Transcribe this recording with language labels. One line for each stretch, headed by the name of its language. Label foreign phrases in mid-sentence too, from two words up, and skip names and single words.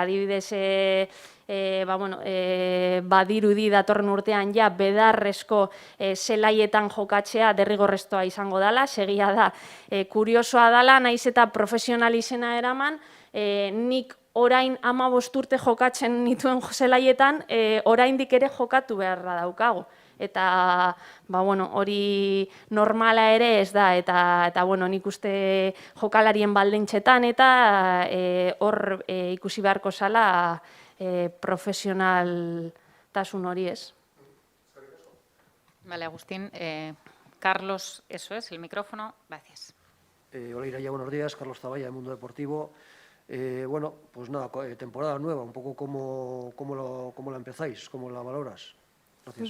Basque: Adibidez, badirudi datorren urtean bedarrezko zelaietan jokatzea derrigorrezkoa izango dela, segia da, kuriosoa dela, naiz eta profesional izena eraman, nik orain 15 urte jokatzen nituen zelaietan, oraindik ere jokatu beharra daukagu. Eta hori normala ere ez da, eta nik uste jokalarien baldintzetan, eta hor ikusi beharko zala profesionaltasun hori ez.
Spanish: Vale, Agustín. Carlos, eso es, el micrófono. Gracias. Hola, Ireia, buenos días. Carlos Zavalla, de Mundo Deportivo. Bueno, pues nada, temporada nueva, un poco cómo la empezáis, cómo la valoras. Gracias.